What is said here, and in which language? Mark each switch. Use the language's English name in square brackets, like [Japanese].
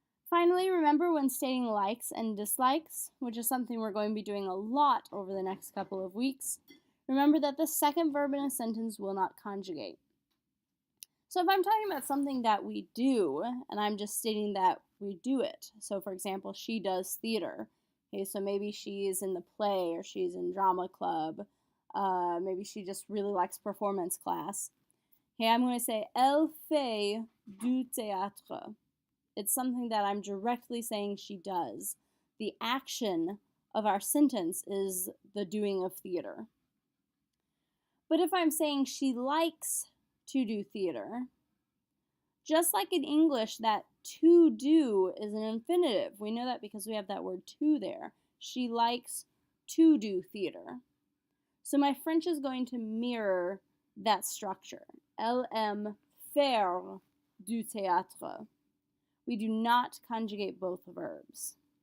[English] Finally, remember when stating likes and dislikes, which is something we're going to be doing a lot over the next couple of weeks, remember that the second verb in a sentence will not conjugate. So if I'm talking about something that we do, and I'm just stating that we do it, so for example, she does theater. Okay, so maybe she's in the play or she's in drama club. Maybe she just really likes performance class. Okay, I'm going to say, [French] elle fait du théâtre. [English] It's something that I'm directly saying she does. The action of our sentence is the doing of theater. But if I'm saying she likes to do theater, just like in English, that to do is an infinitive. We know that because we have that word to there. She likes to do theater. So my French is going to mirror that structure. [French] Elle aime faire du théâtre. [English] We do not conjugate both verbs.